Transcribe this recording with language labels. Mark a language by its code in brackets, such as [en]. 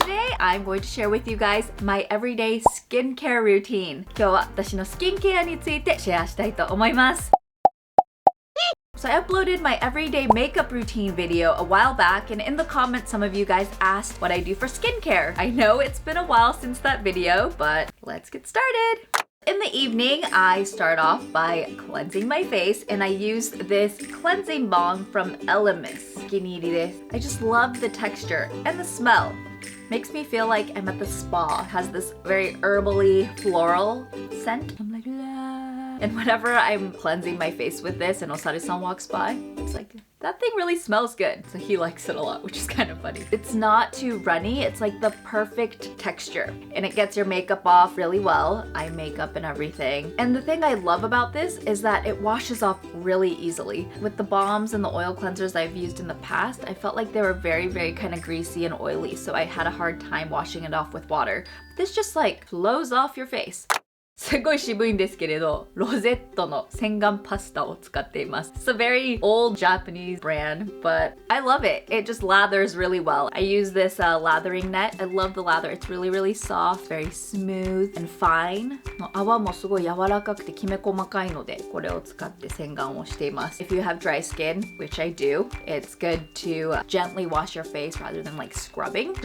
[en] Today, I'm going to share with you guys my everyday skincare routine. [ja] 今日は私のスキンケアについてシェアしたいと思います。 [en] So I uploaded my everyday makeup routine video a while back, and in the comments some of you guys asked what I do for skincare. I know it's been a while since that video, but let's get started. In the evening, I start off by cleansing my face, and I use this cleansing balm from Elemis. I just love the texture and the smell. Makes me feel like I'm at the spa. It has this very herbally floral scent. I'm like, la. And whenever I'm cleansing my face with this and Osari-san walks by, it's like, that thing really smells good. So he likes it a lot, which is kind of funny. It's not too runny. It's like the perfect texture. And it gets your makeup off really well. Eye makeup and everything. And the thing I love about this is that it washes off really easily. With the balms and the oil cleansers I've used in the past, I felt like they were very, very kind of greasy and oily. So I had a hard time washing it off with water. But this just like flows off your face. [ja] すごい渋いんですけれど、ロゼットの洗顔パスタを使っています。 [en] It's a very old Japanese brand, but I love it. It just lathers really well. I use this lathering net. I love the lather. It's really, really soft, very smooth and fine. [ja] 泡もすごい柔らかくてきめ細かいので、これを使って洗顔をしています。 [en] If you have dry skin, which I do, it's good to gently wash your face rather than like scrubbing.